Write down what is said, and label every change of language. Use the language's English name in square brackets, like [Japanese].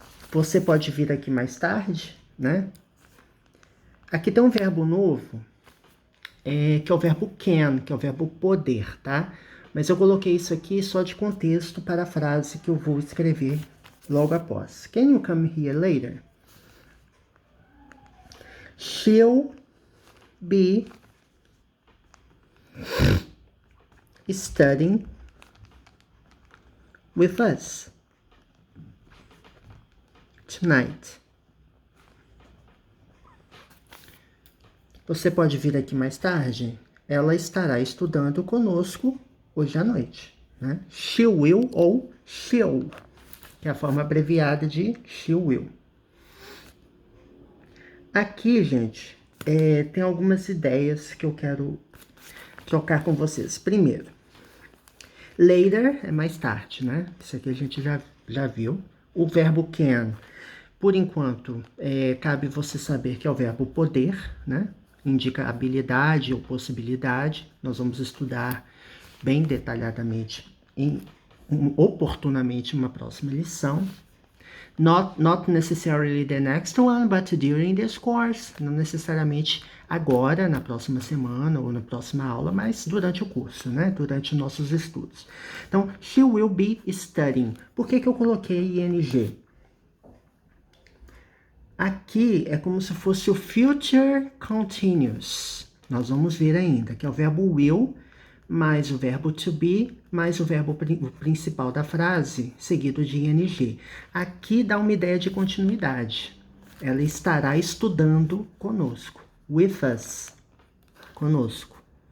[Portuguese] Você pode vir aqui mais tarde, né? Aqui tem um verbo novo, que é o verbo can, que é o verbo poder, tá? Mas eu coloquei isso aqui só de contexto para a frase que eu vou escrever logo após. [English] Can you come here later? She'll be studying with us tonight. [Portuguese] Você pode vir aqui mais tarde? Ela estará estudando conosco hoje à noite, né? She will ou she'll, que é a forma abreviada de she will. Aqui, gente, tem algumas ideias que eu quero trocar com vocês. Primeiro, later é mais tarde, né? Isso aqui a gente já viu. O verbo can, por enquanto, cabe você saber que é o verbo poder, né? Indica habilidade ou possibilidade. Nós vamos estudar bem detalhadamente, oportunamente, uma próxima lição. [English] Not necessarily the next one, but during this course. [Portuguese] Não necessariamente agora, na próxima semana ou na próxima aula, mas durante o curso, né? Durante nossos estudos. [English] Então, she will be studying. [Portuguese] Por que eu coloquei ing? Aqui é como se fosse o future continuous. Nós vamos ver ainda, que é o verbo will, mais o verbo to be, mais o verbo principal da frase, seguido de ing. Aqui dá uma ideia de continuidade. Ela estará estudando conosco. [English] With us. [Portuguese] Conosco.